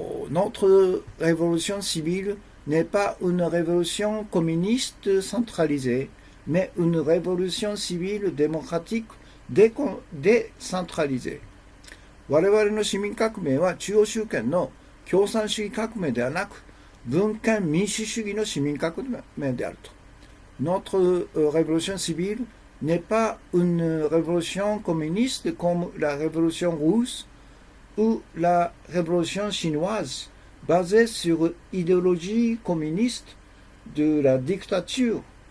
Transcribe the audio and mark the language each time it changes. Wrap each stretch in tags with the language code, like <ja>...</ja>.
<fr>Notre révolution civile n'est pas une révolution communiste centralisée, mais une révolution civile démocratique décentralisée.</fr> <ja>我々の市民革命は中央集権の共産主義革命ではなく、文権民主主義の市民革命であると。</ja> <fr>Notre révolution civile n'est pas une révolution communiste comme la révolution russe ou la révolution chinoise, basée sur l'idéologie communiste de la dictature</fr>